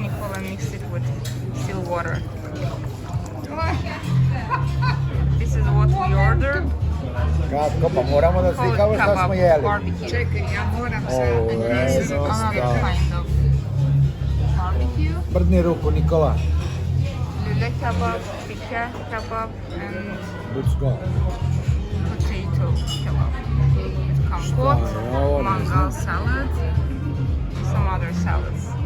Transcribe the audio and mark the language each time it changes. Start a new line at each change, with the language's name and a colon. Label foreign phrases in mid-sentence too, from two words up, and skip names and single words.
English: Nicola mixed it with still water. This is what we ordered.
Serbian: Kako, pa moramo da
English: Called
Serbian: slikamo šta smo
English: kebab
Serbian: jeli.
English: barbecue.
Serbian: Čekaj, ja moram O, sad.
English: And this is another kind of barbecue.
Serbian: Prdni ruku, Nikola.
English: Lule kebab, pika kebab, and Let's go. potato kebab. With compot,
Serbian: Šta je ovo, ne
English: mangal
Serbian: znam.
English: salad, some other salads.